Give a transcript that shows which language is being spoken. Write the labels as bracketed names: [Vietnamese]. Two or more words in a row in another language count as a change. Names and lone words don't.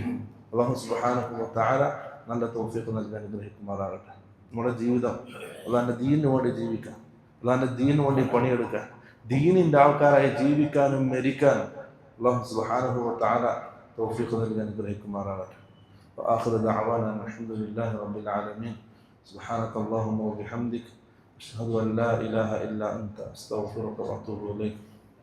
[Arabic] الله سبحانه وتعالى [Malayalam] നല്ല തൗഫീഖ് നൽകി അനുഗ്രഹിക്കുമാറാകട്ടെ. നമ്മുടെ ജീവിതം അള്ളാഹിന്റെ ദീനിന് വേണ്ടി ജീവിക്കാൻ, അള്ളാഹിന്റെ ദീനിന് വേണ്ടി പണിയെടുക്കാൻ, ദീനിന്റെ ആൾക്കാരായി ജീവിക്കാനും മരിക്കാനും [Arabic] الله سبحانه وتعالى [Malayalam] തൗഫീഖ് നൽകി അനുഗ്രഹിക്കുമാറാകട്ടെ. [Arabic] وآخر دعوانا الحمد لله رب العالمين. سبحانك اللهم وبحمدك أشهد أن لا إله إلا أنت أستغفرك وأتوب إليك.